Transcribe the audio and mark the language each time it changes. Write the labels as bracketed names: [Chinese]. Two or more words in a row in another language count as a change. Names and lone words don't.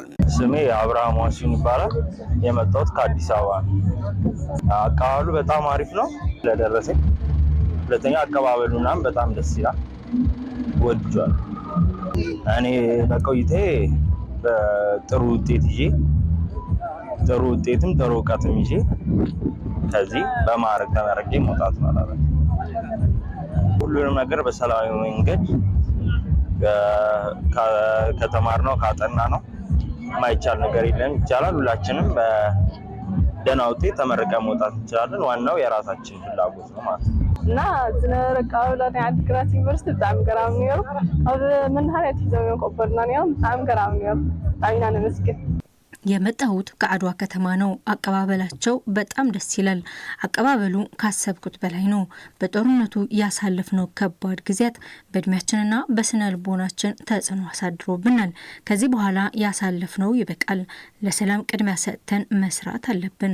[Amharic] ስሜ አብርሃም ዋሲን ይባላል። የመጣሁት ከአዲስ አበባ ነው። አቀባበሉ በጣም አሪፍ ነው ለደረሰኝ። ሁለተኛ አቀባበሉናም በጣም ደስ ይላል፣ ወድጇል። እኔ በቆይታዬ በጥሩ ውጤት ይዤ ጥሩ ውጤትም ጥሩ እውቀትም ይዤ ከዚህ በማዕረግ ተመርቄ መውጣት ማለት ነው። ሁሉንም ነገር በሰላማዊ መንገድ ከተማርነው ካጠና ነው ማይቻል ነገር የለም፣ ይቻላል። ሁላችንም በደህና ውጤት ተመርቀን መውጣት እንችላለን። ዋናው የራሳችን ፍላጎት ነው ማለት ነው። [Tigrinya] እና ዝነበረ አቀባበል ናይ አዲግራት ዩኒቨርሲቲ በጣም ገራሚ ነይሩ። ኣብ መናኸርያ ሒዞም ቆበልና ነይሮም በጣም ገራሚ ነይሩ። በጣም ኢና ነመስግን። [Amharic] የመጣሁት ከአድዋ ከተማ ነው። አቀባበላቸው በጣም ደስ ይላል። አቀባበሉ ካሰብኩት በላይ ነው። በጦርነቱ ያሳለፍነው ከባድ ጊዜያት በእድሜያችንና በስነ ልቦናችን ተጽዕኖ አሳድሮብናል። ከዚህ በኋላ ያሳለፍነው ይበቃል። ለሰላም ቅድሚያ ሰጥተን መስራት አለብን።